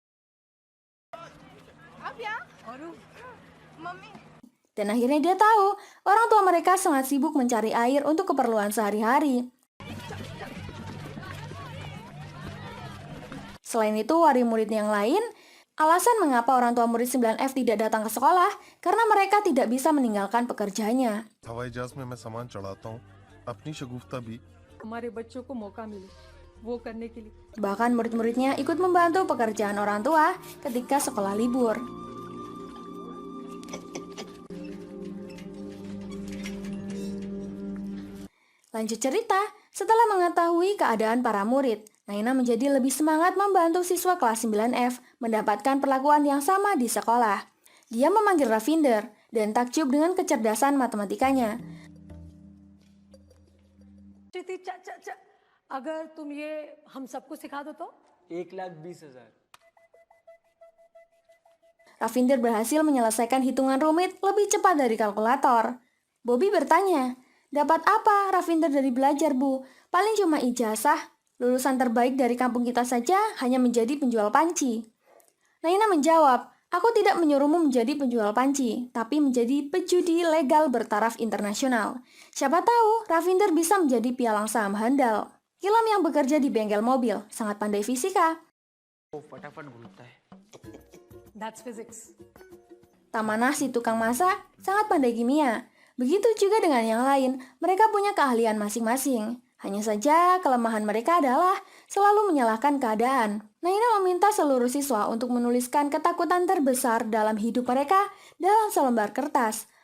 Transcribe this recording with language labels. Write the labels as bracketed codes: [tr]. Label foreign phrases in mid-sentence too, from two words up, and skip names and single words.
[id] Dan akhirnya dia tahu, orang tua mereka sangat sibuk mencari air untuk keperluan sehari-hari. Selain itu, wali murid yang lain, alasan mengapa orang tua murid 9F tidak datang ke sekolah, karena mereka tidak bisa meninggalkan pekerjaannya. [hi] हवाई जहाज में मैं सामान चढ़ाता हूँ अपनी शगुफ्ता भी हमारे बच्चों को मौका मिले वो करने के लिए [id] Bahkan murid-muridnya ikut membantu pekerjaan orang tua ketika sekolah libur. Lanjut cerita, setelah mengetahui keadaan para murid, Naina menjadi lebih semangat membantu siswa kelas 9F mendapatkan perlakuan yang sama di sekolah. Dia memanggil Ravinder dan takjub dengan kecerdasan matematikanya. [hi] श्रुति अगर तुम ये हम सबको सिखा दो तो 1,20,000। [id] Ravinder berhasil menyelesaikan hitungan rumit lebih cepat dari kalkulator. Bobby bertanya, dapat apa Ravinder dari belajar, Bu? Paling cuma ijazah. Lulusan terbaik dari kampung kita saja hanya menjadi penjual panci. Naina menjawab, aku tidak menyuruhmu menjadi penjual panci, tapi menjadi pejudi legal bertaraf internasional. Siapa tahu Ravinder bisa menjadi pialang saham handal. Kilam yang bekerja di bengkel mobil, sangat pandai fisika. [hi] वो फटाफट घूमता है। [en] That's physics. [id] Tamanah si tukang masak sangat pandai kimia. Begitu juga dengan yang lain, mereka punya keahlian masing-masing. Hanya saja kelemahan mereka adalah selalu menyalahkan keadaan. Naina meminta seluruh siswa untuk menuliskan ketakutan terbesar dalam hidup mereka dalam selembar kertas.